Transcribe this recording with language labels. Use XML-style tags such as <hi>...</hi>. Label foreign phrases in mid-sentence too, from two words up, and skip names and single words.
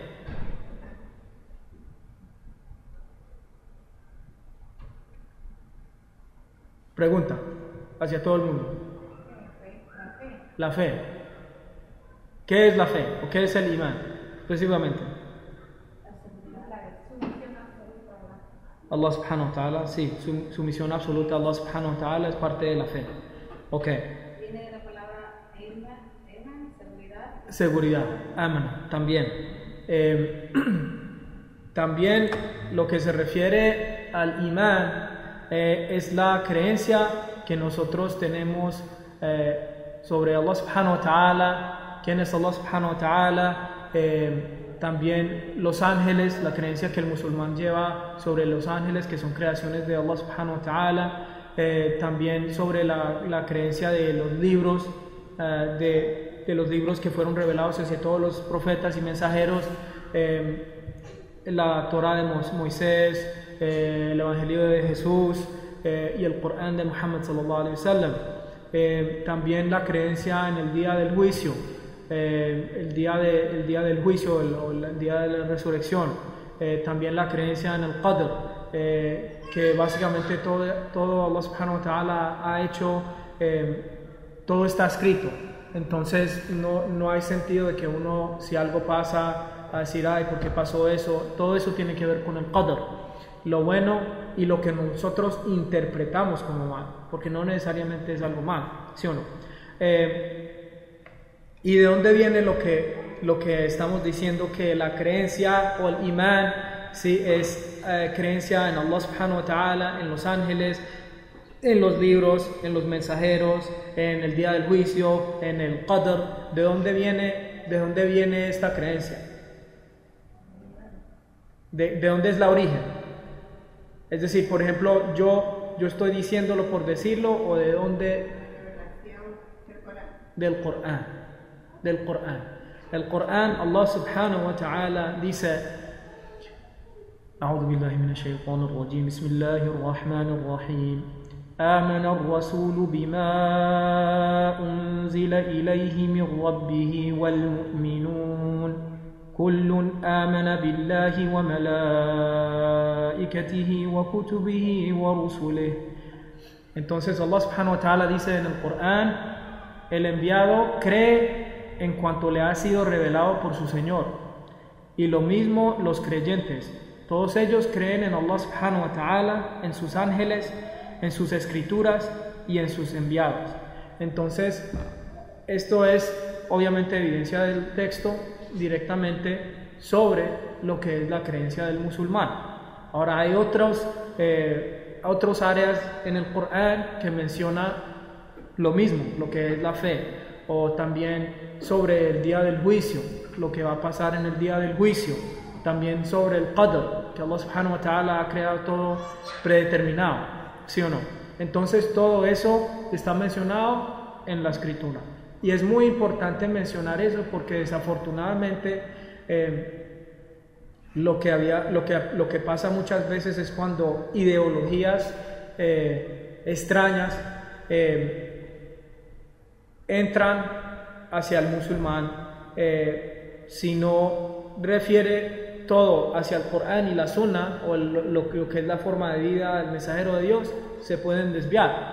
<es>Pregunta hacia todo el mundo. La fe. ¿Qué es la fe? ¿O qué es el imán? Específicamente.</es> <ar>الله سبحانه وتعالى,</ar> <es>sí, sumisión absoluta a</es> <ar>الله سبحانه وتعالى</ar> <es>es parte de la fe. Ok. Viene de la palabra eman, seguridad. Seguridad, aman, también. También lo que se refiere al imán es la creencia que nosotros tenemos sobre</es> <ar>الله سبحانه وتعالى,</ar> <es>quién</es> <ar>es الله سبحانه وتعالى,</ar> <es>también los ángeles, la creencia que el musulmán lleva sobre los ángeles que son creaciones de</es> <ar>الله سبحانه وتعالى,</ar> <es>también sobre la creencia de los libros, de los libros que fueron revelados hacia todos los profetas y mensajeros, la Torah de Moisés, el Evangelio de Jesús y el Corán de Muhammad</es> <ar>صلى الله عليه وسلم.</ar> <es>También la creencia en el día del juicio, el día del juicio o el día de la resurrección. También la creencia en el Qadr, que básicamente todo</es> <ar>الله سبحانه وتعالى</ar> <es>ha hecho, todo está escrito. Entonces no hay sentido de que uno, si algo pasa, a decir, ay, ¿por qué pasó eso? Todo eso tiene que ver con el Qadr, lo bueno y lo que nosotros interpretamos como mal, porque no necesariamente es algo mal, ¿sí o no? ¿Y de dónde viene lo que estamos diciendo que la creencia o el imán, sí, es creencia en</es> <ar>الله سبحانه وتعالى,</ar> <es>en los ángeles, en los libros, en los mensajeros, en el día del juicio, en el Qadr? ¿De dónde viene esta creencia? ¿De dónde es la origen? Es decir, por ejemplo, yo estoy diciéndolo por decirlo, o de dónde. Del Corán. Del Corán. El Corán,</es> <ar>الله سبحانه وتعالى dice: أعوذ بالله من الشيطان الرجيم. بسم الله الرحمن الرحيم. آمن الرسول بما أنزل إليه من ربه والمؤمنون كل آمن بالله وملائكته وكتبه ورسله.</ar> <es>Entonces</es> <ar>الله سبحانه وتعالى</ar> <es>dice en el Corán: el enviado cree en cuanto le ha sido revelado por su Señor, y lo mismo los creyentes, todos ellos creen en Allah subhanahu wa ta'ala, en sus ángeles, en sus escrituras y en sus enviados. Entonces, esto es obviamente evidencia del texto directamente sobre lo que es la creencia del musulmán. Ahora, hay otras áreas en el Corán que menciona lo mismo, lo que es la fe, o también sobre el día del juicio, lo que va a pasar en el día del juicio, también sobre el Qadr, que</es> <ar>الله سبحانه وتعالى</ar> <es>ha creado todo predeterminado, ¿sí o no? Entonces todo eso está mencionado en la escritura. Y es muy importante mencionar eso porque desafortunadamente lo que pasa muchas veces es cuando ideologías extrañas entran hacia el musulmán, si no refiere todo hacia el Corán y la Sunna o lo que es la forma de vida del mensajero de Dios, se pueden desviar.</es>